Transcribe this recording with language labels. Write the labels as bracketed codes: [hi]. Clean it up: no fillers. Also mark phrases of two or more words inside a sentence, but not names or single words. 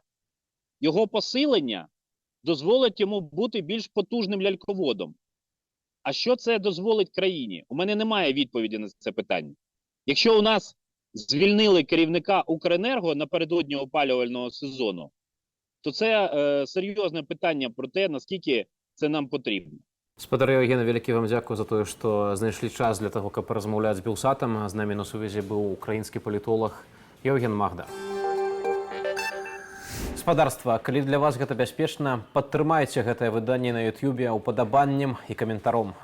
[uk] Його посилення дозволить йому бути більш потужним ляльководом. А що це дозволить країні? У мене немає відповіді на це питання. Якщо у нас звільнили керівника Укренерго напередодні опалювального сезону, то це серйозне питання про те, наскільки це нам потрібно. [be] Спадар Євген, вялікі вам дзякуй за тое, што знайшлі час для таго, каб паразмаўляць з Белсатам. З намі на сувязі быў украінскі палітолог Євген Магда. Спадарства, калі для вас гэта бяспечна, падтрымайце гэтае выданне на YouTube упадабаннем і каментаром.